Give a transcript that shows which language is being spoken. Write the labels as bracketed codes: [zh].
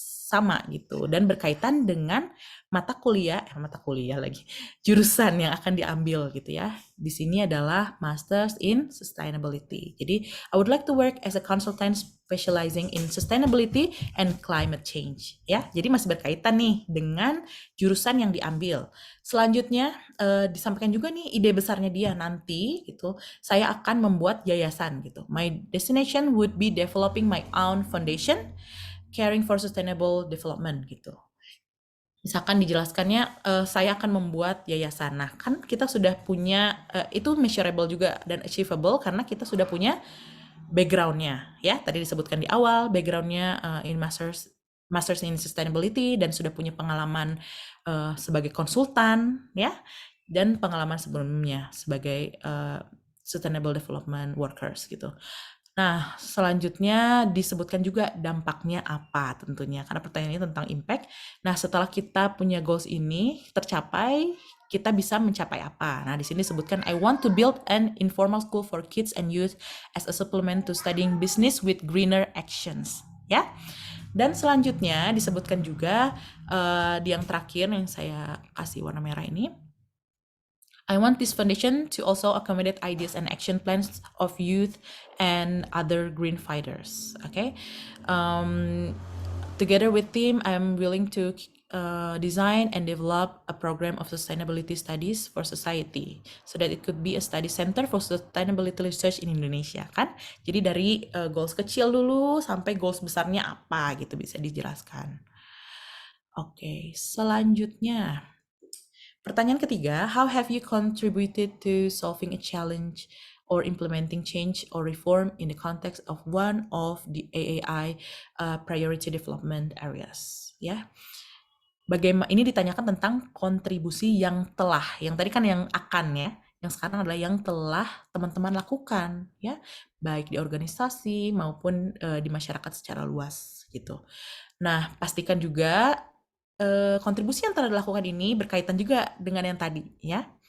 [id] sama gitu dan berkaitan dengan mata kuliah lagi, jurusan yang akan diambil gitu ya. Di sini adalah Masters in Sustainability. Jadi [en] I would like to work as a consultant specializing in sustainability and climate change ya. [id] Jadi masih berkaitan nih dengan jurusan yang diambil. Selanjutnya disampaikan juga nih ide besarnya dia nanti gitu. Saya akan membuat yayasan gitu. [en] My destination would be developing my own foundation caring for sustainable development gitu. [id] Misalkan dijelaskannya saya akan membuat yayasan. Nah, kan kita sudah punya itu measurable juga dan achievable karena kita sudah punya background-nya ya. Tadi disebutkan di awal background-nya in Masters in Sustainability dan sudah punya pengalaman sebagai konsultan ya dan pengalaman sebelumnya sebagai Sustainable Development Workers gitu. Nah, selanjutnya disebutkan juga dampaknya apa tentunya, karena pertanyaan ini tentang impact. Nah, setelah kita punya goals ini tercapai, kita bisa mencapai apa? Nah, di sini disebutkan, [en] I want to build an informal school for kids and youth as a supplement to studying business with greener actions. [id] Ya, dan selanjutnya disebutkan juga di yang terakhir yang saya kasih warna merah ini, [en] I want this foundation to also accommodate ideas and action plans of youth and other green fighters. Okay, together with team, I'm willing to design and develop a program of sustainability studies for society, so that it could be a study center for sustainability research in Indonesia. [id] Kan? Jadi dari goals kecil dulu sampai goals besarnya apa gitu bisa dijelaskan. Oke, selanjutnya. Pertanyaan ketiga, [en] how have you contributed to solving a challenge or implementing change or reform in the context of one of the AAI priority development areas? [id] Ya, bagaimana ini ditanyakan tentang kontribusi yang telah, yang tadi kan yang akan ya, yang sekarang adalah yang telah teman-teman lakukan ya, baik di organisasi maupun di masyarakat secara luas gitu. Nah, pastikan juga kontribusi yang telah dilakukan ini berkaitan juga dengan yang tadi ya.